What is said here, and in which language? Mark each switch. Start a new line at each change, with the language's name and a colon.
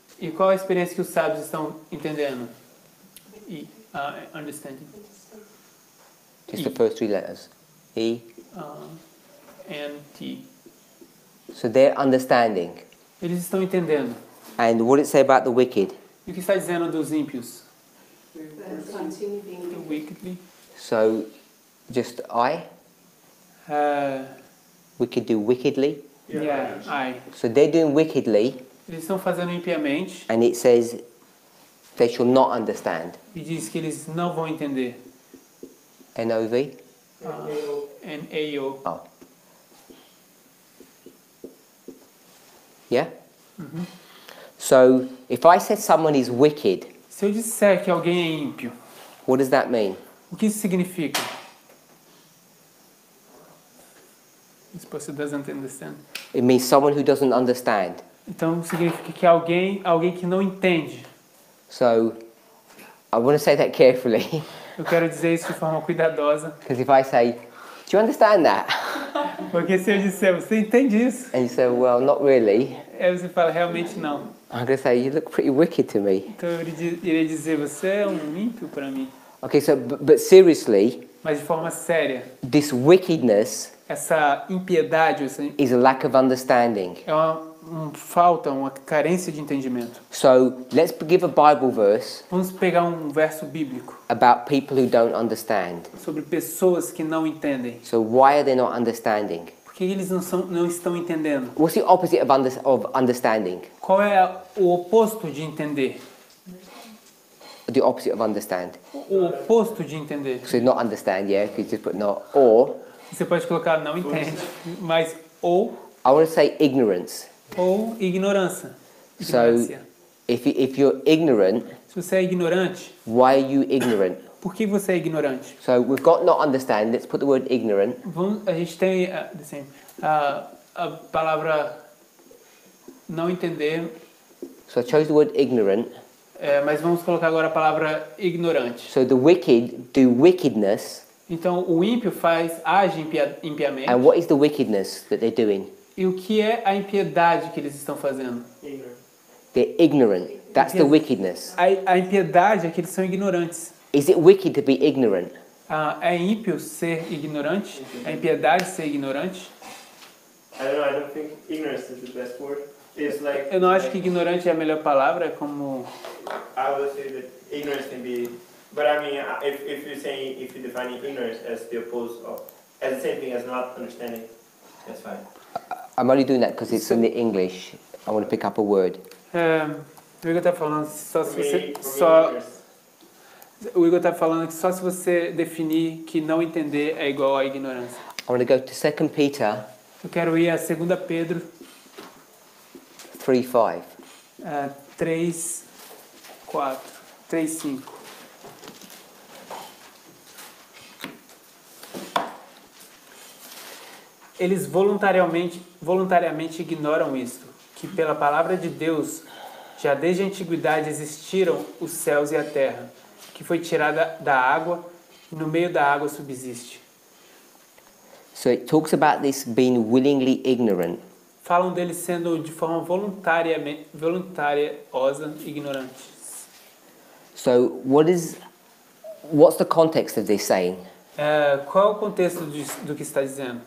Portuguese: E qual a experiência que os sábios estão entendendo?
English: E, understanding. Just the first three letters. E. And T. So they're understanding.
Portuguese: Eles estão entendendo.
English: And what does it say about the wicked?
Portuguese: E o que está dizendo dos ímpios?
English: Continue being Wickedly. So just I. Wicked do wickedly. So So they're doing wickedly,
Portuguese: eles estão fazendo impiamente
English: and it says they shall not understand.
Portuguese: e diz que eles não vão entender. NOV. N-A-O.
English: Oh. Yeah? So if I said someone is wicked,
Portuguese: Se eu disser que alguém é ímpio,
English: what does that mean?
Portuguese: o que isso significa?
English: This person doesn't understand. It means someone who doesn't understand.
Portuguese: Então significa que alguém que não entende.
English: So I want to say that carefully,
Portuguese: Eu quero dizer isso de forma cuidadosa,
English: because if I say, "Do you understand that?"
Portuguese: porque se eu disser, você entende isso?
English: and you say, "Well, not really,"
Portuguese: Aí você fala, realmente não.
English: I'm going to say, "You look pretty wicked to me."
Portuguese: Então eu iria dizer, você é um ímpio para mim.
English: Okay, so but seriously,
Portuguese: Mas de forma séria,
English: this wickedness
Portuguese: essa impiedade
English: is a lack of understanding.
Portuguese: é uma carência de entendimento.
English: So let's give a Bible verse
Portuguese: Vamos pegar um verso bíblico
English: about people who don't understand.
Portuguese: sobre pessoas que não entendem.
English: So why are they not understanding?
Portuguese: Por que eles não estão entendendo?
English: What's the opposite of understanding?
Portuguese: Qual é o oposto de entender?
English: The opposite of understand.
Portuguese: O oposto de entender.
English: So not understand, yeah, if you just put not. Or
Portuguese: Você pode colocar não entende, mas
English: I want to say ignorance.
Portuguese: ou ignorância.
English: So
Portuguese: Ignorância.
English: if you're ignorant,
Portuguese: Se você é ignorante,
English: why are you ignorant?
Portuguese: por que você é ignorante?
English: So we've got not understand. Let's put the word ignorant.
Portuguese: A gente tem a palavra não entender,
English: So I chose the word ignorant.
Portuguese: mas vamos colocar agora a palavra ignorante.
English: So the wicked do wickedness.
Portuguese: Então o ímpio age impiamente.
English: And what is the wickedness that they're doing?
Portuguese: E o que é a impiedade que eles estão fazendo?
English: They're ignorant. That's the wickedness.
Portuguese: A impiedade é que eles são ignorantes.
English: Is it wicked to be ignorant?
Portuguese: É ímpio ser ignorante? É impiedade ser ignorante?
English: I don't know, I don't think ignorance is the best word. It's like,
Portuguese: Eu não acho que ignorante é a melhor palavra, é como...
English: I would say that ignorance can be, but I mean, if you're saying, if you're defining ignorance as the opposed of, as the same thing as not understanding, that's fine. I'm only doing that because it's in the English. I want to pick up a word.
Portuguese: O Igor tá falando só se
English: For
Portuguese: você...
English: me,
Portuguese: Só, o Igor tá falando que só se você definir que não entender é igual a ignorância.
English: I want to go to 2 Peter
Portuguese: Eu quero ir a 2 Pedro
English: 3:5.
Portuguese: 3, 4, 3, 5. Eles voluntariamente ignoram isto, que pela palavra de Deus, já desde a antiguidade existiram os céus e a terra, que foi tirada da água e no meio da água subsiste.
English: So it talks about this being willingly ignorant.
Portuguese: Falam deles sendo de forma voluntariosa ignorantes.
English: So what's the context of this saying?
Portuguese: Qual é o contexto do que está dizendo?